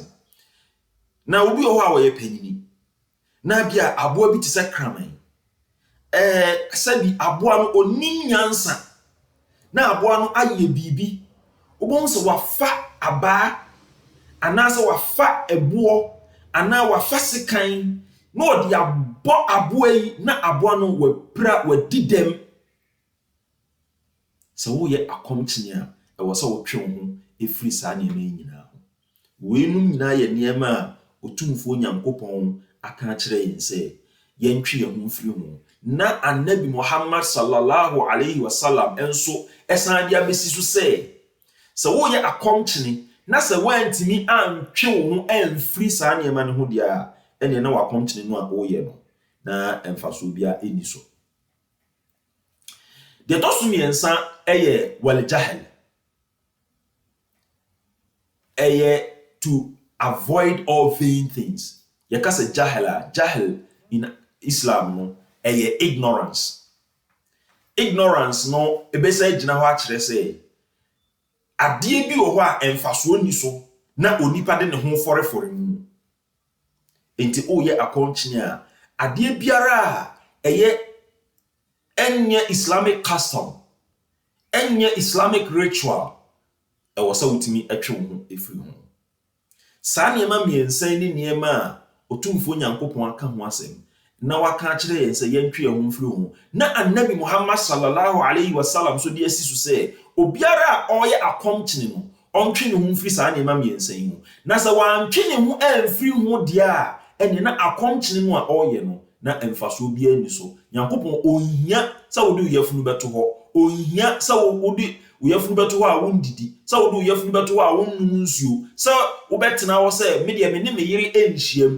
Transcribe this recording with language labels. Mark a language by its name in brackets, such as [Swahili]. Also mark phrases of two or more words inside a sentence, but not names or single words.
[Akan] Na obi wɔ hɔ a wɔyɛ panyini na bi a aboa bi te sɛ kraman sɛbi aboa no onim nyansa na aboa no ayɛ biribi wobɛhu sɛ wafa abaa anaasɛ wafa ɛboɔ anaa wafa sekan na ɔde abɔ aboa yi na aboa no wapira wadi dɛm. Sɛ woyɛ akɔmkyene a ɛwɔ sɛ wotwe wo ho efiri saa nneɛma yi nyinaa ho. Weinum nyinaa yɛ nneɛma a Otumfuo Nyankopɔn aka akyerɛ yɛn sɛ yɛntwe yɛn ho mfiri ho. Na Annabi Muhammad [Arabic] sallallahu alaihi wasallam [Akan] enso ɛsan de abesi so sɛ woyɛ akɔmkyene na sɛ wantimi antwe wo ho amfiri saa nneɛma no ho deɛ a ɛne na wakɔmkyene no a woyɛ no na ɛmfaso bia ɛni so. Deɛ tɔ so mmiɛnsa ɛyɛ [Arabic] wal jahl. [English] Ɛyɛ to avoid all vain things. [Akan] Yɛka sɛ jahl [English] in Islam [Akan] no ɛyɛ ignorance. Ignorance no ebesa gyina hɔ akyerɛ sɛ adeɛ bi wɔ hɔ a ɛmfasoɔ ni so na onipa de ne ho fɔrefɔre mu. Enti oyɛ akɔmkyene a adeɛ biara a ɛyɛ ɛnyɛ [English] Islamic custom, [Akan] ɛnyɛ [English] Islamic ritual [Akan] ɛwɔ sɛ wotumi atwe wo ho efiri ho. Saa nneɛma mmiɛnsa ne nneɛma a Otumfuo Nyankopɔn aka ho asɛm na waka akyerɛ yɛn sɛ yɛntwe yɛn ho mfiri ho. Na Annabi Muhammad [Arabic] sallallahu alaihi wasallam [Akan] so de asi so sɛ obiara a ɔyɛ akɔmkyene no ɔntwe ne ho mfiri saa nneɛma mmiɛnsa yi ho. Na sɛ wantwe ne ho amfiri ho deɛ a ɛne na akɔmkyene no a ɔyɛ no na ɛmfasoɔ biara ni so. Nyankopɔn ohia sɛ wode uyafunu bɛto hɔ, ohia sɛ wode uyafunu bɛto hɔ a wondidi, sɛ wode uyafunu bɛto hɔ a wonnum nsuo, sɛ wobɛtena hɔ sɛ me deɛ me ne me yere ɛnhyiam.